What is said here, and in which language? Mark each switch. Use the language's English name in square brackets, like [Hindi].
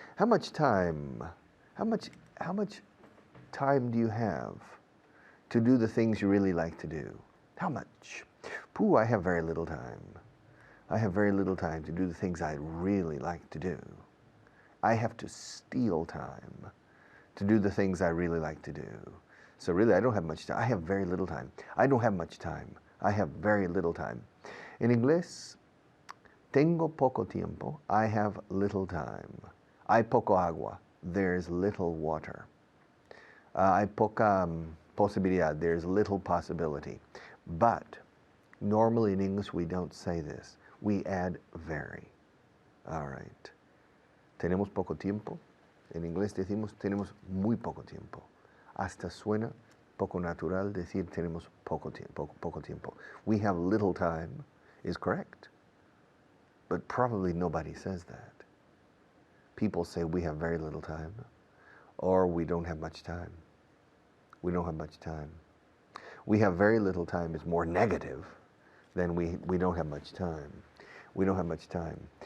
[English] How much time do you have to do the things you really like to do? How much? Pooh, I have very little time. I have very little time to do the things I really like to do. I have to steal time to do the things I really like to do. So really, I don't have much time. I have very little time. I don't have much time. I have very little time. [Spanish] In inglés, tengo poco tiempo. [English] I have little time. [Spanish] Hay poco agua. [English] There's little water. [Spanish] Hay poca posibilidad. [English] There's little possibility. But normally in English, we don't say this. We add very. All right. [Spanish] Tenemos poco tiempo. En inglés decimos tenemos muy poco tiempo. Hasta suena poco natural decir tenemos poco tiempo. [English] We have little time is correct. But probably nobody says that. People say we have very little time or we don't have much time. We don't have much time. We have very little time is more negative than we don't have much time. We don't have much time.